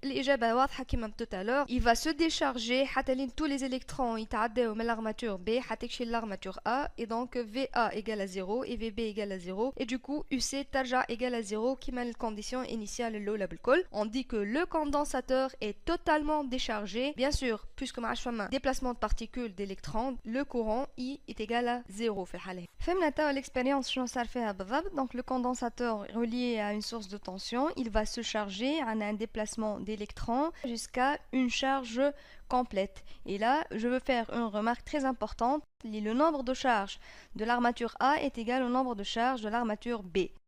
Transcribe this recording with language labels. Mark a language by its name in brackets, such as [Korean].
[Arabic] الإجابة واضحة كما [French] tout à l'heure. Il va se décharger [Arabic] حتى لين [French] tous les électrons [Arabic] يتعداو من [French] l'armature B [Arabic] حتى يمشي [French] l'armature A et donc VA égale à 0 et VB égale à 0 et du coup UC [Arabic] ترجع [French] égale à 0 كما الcondition initiale [Arabic] الأولى بالكل. [French] On dit que le condensateur est totalement déchargé. Bien sûr, puisque [Arabic] ما عادش فما [French] déplacement de particules d'électrons, le courant I est égal à 0 [Arabic] في الحالة. فهمنا توا l'expérience شنو صار فيها بالضبط. [French] Donc le condensateur relié à une source de tension, il va se charger à un déplacement d'électrons jusqu'à une charge complète. Et là, je veux faire une remarque très importante. Le nombre de charges de l'armature A est égal au nombre de charges de l'armature B.